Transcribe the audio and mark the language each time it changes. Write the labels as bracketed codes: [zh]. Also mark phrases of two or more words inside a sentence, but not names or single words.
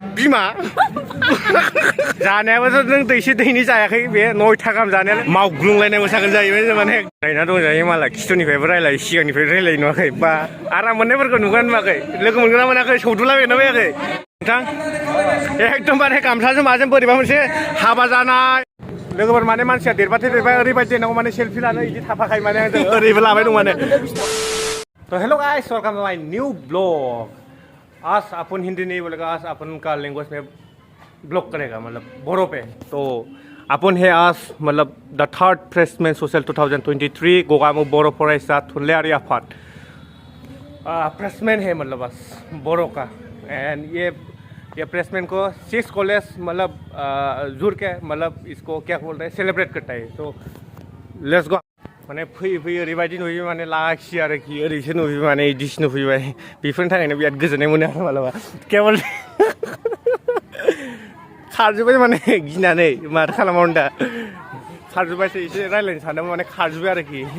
[brx] बिमा जानायाबोथ' नों दैसे दैनि जायाखै बे 9था गाहाम जानायालाय मावग्लुंलायनाय मोसागोन जाहैबाय माने गायना दंजायो मालाय खिथुनिफ्रायबो रायलायो सिगांनिफ्राय रायलायो नुवाखै बा आराम मोननायफोरखौ नुगोन नुवाखै लोगो मोनगोन ना मोनाखै सौदुलाबायना बायाखै नोंथां एकदमबारे गामसाजों माजों बोरैबा मोनसे हाबा जानाय लोगोफोर माने मानसिया देरबाथाय ओरैबायदि देनांगौ माने सेल्फि लानो बिदि थाफाखायो माने ओरैबो लाबाय दं माने तो [en] hello guys welcome to my new vlog [hi] आज अपन हिंदी नहीं बोलेगा आज अपन का लैंग्वेज में ब्लॉग करेगा मतलब बोरो पे तो अपन है आज मतलब [en] the third freshman [hi] सोशल 2023 [brx] गोगामु बोरो फरायसा थुनलाइयारि आफाद [hi] फ्रेशमैन है मतलब बस बोरो का एंड ये फ्रेशमैन को 6 कॉलेज मतलब जुड़ के मतलब इसको क्या बोलते हैं सेलिब्रेट करता है तो [en] let's go [brx] माने फैयै ओरैबायदि नुयो माने लाखियो आरोखि ओरैसो नुयो माने इदिसो नुफैबाय बेफोरनि थाखायनो बिराद गोजोननाय मोनो आरो मालाबा केवल खारजोब्बाय माने गिनानै माथो खालामाव दा खारजोब्बायसो एसे रायज्लायनो सानदोंमोन माने खारजोब्बाय आरोखि